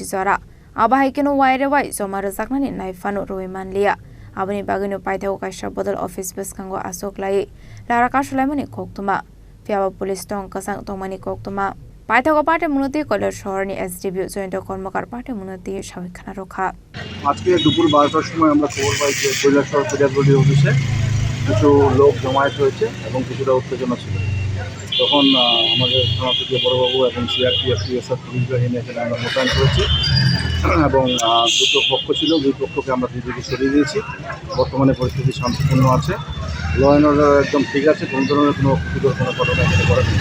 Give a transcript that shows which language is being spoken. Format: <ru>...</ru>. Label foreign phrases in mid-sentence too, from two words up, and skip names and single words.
<trp>jora Abohai kino waire wai zomaro jaknani naifano roi manliya aboni bagino paithau kaisa bodol office Bwskang asok lai lara kasulaimani Koktwma fiaba police tong kasang tongmani Koktwma paithau Patimung Kailashahar ni SDPO joint kormakar Patimung Sogwikha rokha</trp> <bn>আজকে দুপুর 12টার সময় আমরা খবর পাই যে কৈলাসহর PWD অফিসে কিছু লোক জমায়েত হয়েছে এবং কিছুটা উত্তেজনা ছিল তখন আমাদের থানা থেকে বড়বাবু এবং সিআরপিএফ পিএসএফ পুলিশ বাহিনী এখানে আমরা মোতায়েন করেছি এবং দুটো পক্ষ ছিল দুই পক্ষকে আমরা দিকে সরিয়ে দিয়েছি বর্তমানে পরিস্থিতি শান্তিপূর্ণ আছে</bn> <en>law and order</en> <bn>একদম ঠিক আছে কোনো ধরনের কোনো অপ্রীতিকর কোনো ঘটনা এখানে করা নেই</bn>